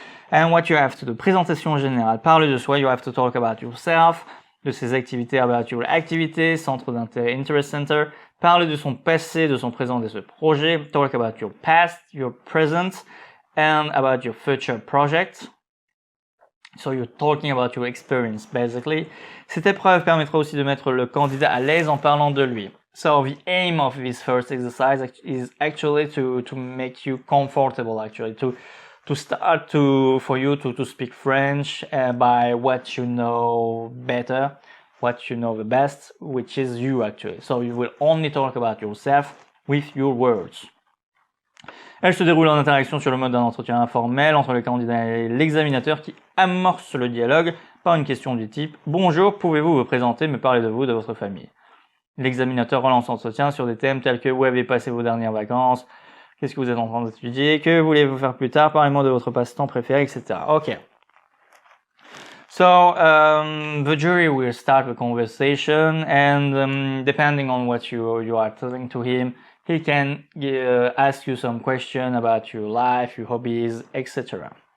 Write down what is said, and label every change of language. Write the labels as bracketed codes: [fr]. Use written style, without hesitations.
[en] And what you have to do, [fr] présentation générale, parler de soi, [en] you have to talk about yourself, [fr] de ses activités, [en] about your activités, [fr] centre d'intérêt, [en] interest center, [fr] parler de son passé, de son présent, de ce projet, [en] talk about your past, your present, and about your future project. So you're talking about your experience basically. [fr] Cette épreuve permettra aussi de mettre le candidat à l'aise en parlant de lui. [en] So the aim of this first exercise is actually to make you comfortable actually, to start for you to speak French by what you know better, what you know the best, which is you actually. So you will only talk about yourself with your words. [fr] Elle se déroule en interaction sur le mode d'un entretien informel entre le candidat et l'examinateur qui amorce le dialogue par une question du type « Bonjour, pouvez-vous vous présenter, me parler de vous, de votre famille ?» L'examinateur relance l'entretien sur des thèmes tels que « Où avez passé vos dernières vacances ?» Qu'est-ce que vous êtes en train d'étudier? Que voulez-vous faire plus tard? Parlez-moi de votre passe-temps préféré, etc. [en] Okay. So, the jury will start the conversation and depending on what you are telling to him, he can ask you some question about your life, your hobbies, etc.